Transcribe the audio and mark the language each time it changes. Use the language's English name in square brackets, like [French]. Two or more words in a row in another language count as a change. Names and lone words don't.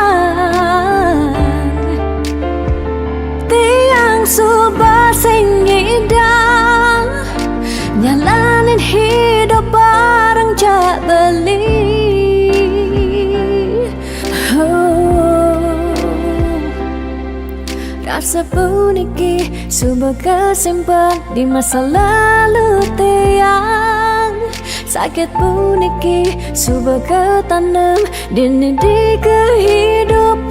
[Balinese] tiang subah sing idang nyalanin hidup bareng jak beli [Indonesian] Rasa puniki sudah kesimpan di masa lalu tiang. Sakit puniki sudah ketanam dini di kehidupan.